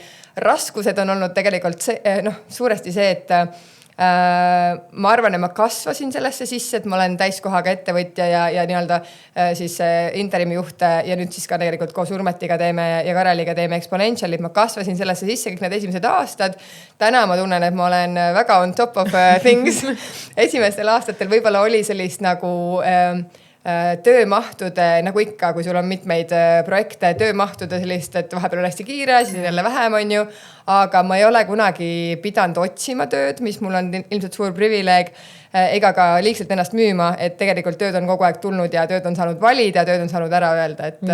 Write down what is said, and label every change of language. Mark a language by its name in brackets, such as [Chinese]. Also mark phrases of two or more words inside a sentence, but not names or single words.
[Estonian] Raskused on olnud tegelikult suuresti see, et ma arvan, et ma kasvasin sellesse sisse, et ma olen täiskohaga ettevõtja ja nii-öelda siis interimi juht ja nüüd siis ka tegelikult koos Urmetiga teeme ja Kareliga teeme Exponentialit. Ma kasvasin sellesse sisse kõik need esimesed aastad. Täna ma tunnen, et ma olen väga [English] on top of things. [Estonian] Esimestel aastatel võib-olla oli sellist nagu töömahtude, nagu ikka, kui sul on mitmeid projekte, töömahtude sellist, et vahepeal on hästi kiire, siis jälle vähem on ju, aga ma ei ole kunagi pidanud otsima tööd, mis mul on ilmselt suur privileeg, ega ka liigselt ennast müüma, et tegelikult tööd on kogu aeg tulnud ja tööd on saanud valida, tööd on saanud ära öelda, et